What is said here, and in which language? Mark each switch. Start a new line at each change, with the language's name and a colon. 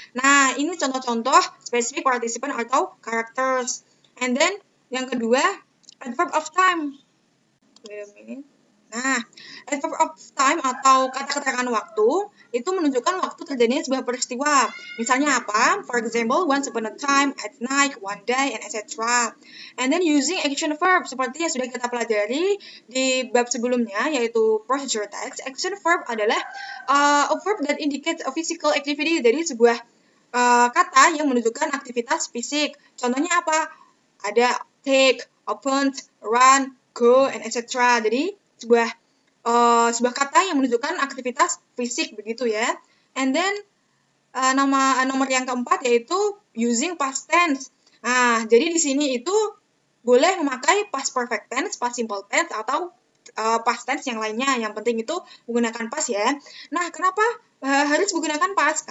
Indonesian: Nah, ini contoh-contoh specific participant atau characters.
English: And then,
Indonesian: yang kedua,
English: adverb of time. Wait a minute.
Indonesian: Nah, adverb of time atau kata keterangan waktu itu menunjukkan waktu terjadinya sebuah peristiwa. Misalnya apa?
English: For example, once upon a time, at night, one day, and etc. And then using action verb
Indonesian: seperti yang sudah kita pelajari di bab sebelumnya, yaitu procedure text. Action verb adalah
English: a verb that indicates a physical activity,
Indonesian: jadi sebuah kata yang menunjukkan aktivitas fisik. Contohnya apa? Ada
English: take, open, run, go, and etc.
Indonesian: Jadi sebuah kata yang menunjukkan aktivitas fisik begitu ya.
English: And then
Indonesian: nomor yang keempat yaitu
English: using past tense.
Indonesian: Nah, jadi di sini itu boleh memakai past perfect tense, past simple tense, atau past tense yang lainnya. Yang penting itu menggunakan past ya. Nah, kenapa harus menggunakan past?